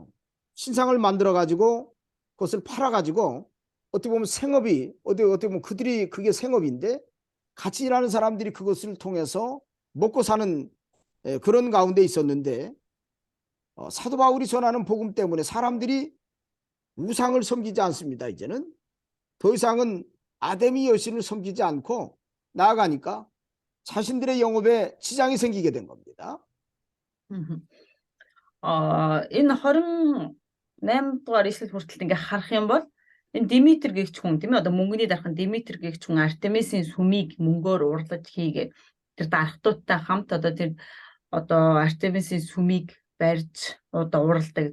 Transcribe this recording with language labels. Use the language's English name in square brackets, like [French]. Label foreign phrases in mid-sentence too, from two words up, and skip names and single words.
[Korean] 신상을 만들어 가지고 그것을 팔아 가지고 어떻게 보면 생업이 어떻게 보면 그게 생업인데 같이 일하는 사람들이 그것을 통해서 먹고 사는 그런 가운데 있었는데 사도 바울이 전하는 복음 때문에 사람들이 우상을 섬기지 않습니다. 이제는 더 이상은 아데미 여신을 섬기지 않고 나아가니까 자신들의 영업에 지장이 생기게 된 겁니다. [Mongolian] Энэ 28 дугаар ишлэл хүртэл ингээ харах юм бол энэ Димитр гэгч хүн тийм ээ одоо мөнгөний дархан Димитр гэгч хүн Артемисийн сүмийг мөнгөөр урлаж хийгээ тэр дархтуудтай хамт одоо тэр одоо Артемисийн сүмийг барьж одоо уралдаг.